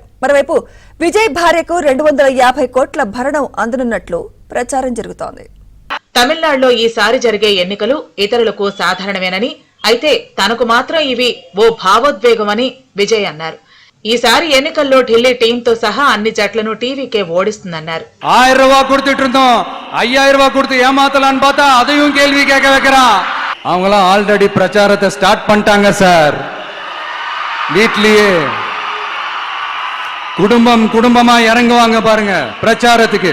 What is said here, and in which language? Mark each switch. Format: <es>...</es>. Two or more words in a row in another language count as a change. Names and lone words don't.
<te>మరోవైపు విజయ్ భార్యకు 250 కోట్ల భరణం అందనున్నట్లు ప్రచారం జరుగుతోంది. తమిళనాడులో ఈసారి జరిగే ఎన్నికలు ఇతరులకు సాధారణమేనని, అయితే తనకు మాత్రం ఇవి ఓ భావోద్వేగమని విజయ్ అన్నారు. ఈసారి ఎన్నికల్లో ఢిల్లీ టీంతో సహా అన్ని జట్లను టీవీకే ఓడిస్తుందన్నారు.</te> <ta>1000 ரூபா கொடுத்துட்டு இருந்தோம், 5000 ரூபா கொடுத்து ஏமாத்தலான்னு பார்த்தா அதையும் கேள்வி கேட்க வைக்கிறான். அவங்களாம் ஆல்ரெடி பிரச்சாரத்தை ஸ்டார்ட் பண்ணிட்டாங்க சார். வீட்லயே குடும்பம் குடும்பமா இறங்குவாங்க பாருங்க பிரச்சாரத்துக்கு.</ta>